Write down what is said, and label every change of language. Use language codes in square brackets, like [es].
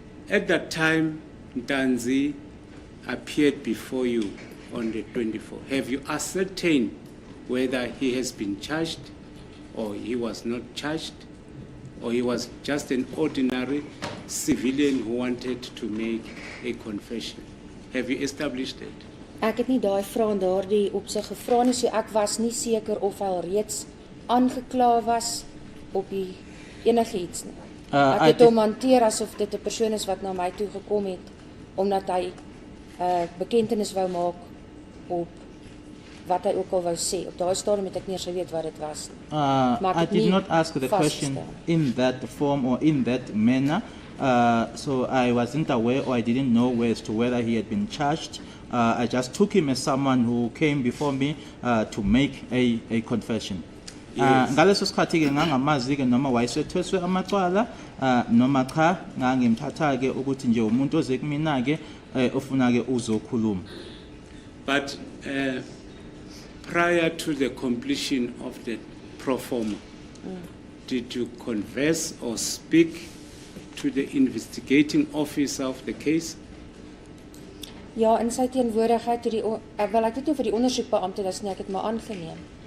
[en] At that time, Ntanzi appeared before you on the 24th. Have you ascertained whether he has been charged or he was not charged or he was just an ordinary civilian who wanted to make a confession? Have you established that? [af] Ek het nie daai vrae in daardie opsig gevra nie, so ek was nie seker of hy al reeds aangekla was op die enigiets nie. Ek het hom hanteer asof dit 'n persoon is wat na my toe gekom het omdat hy bekentenis wou maak op wat hy ook al wou sê. Op daai stadium het ek nie eens geweet wat dit was nie. Maar [en] I [af] ek het [en] did [af] nie [en] not ask the question [af] vasgestel. [en] in that form or in that manner. So I wasn't aware or I didn't know as to whether he had been charged. I just took him as someone who came before me to make a confession. Yes. [zu] Ngaleso sikhathi ke ngangamazi ke noma wayesethweswe amacala noma cha ngangimthatha ke ukuthi nje umuntu oze kumina ke ofuna ke uzokhuluma. [en] But prior to the completion of the Proformer, did you converse or speak to the investigating officer of the case? [af] Ja, in sy teenwoordigheid toe wel ek weet nie vir die ondersoekbeampte was nie, ek het maar aangeneem.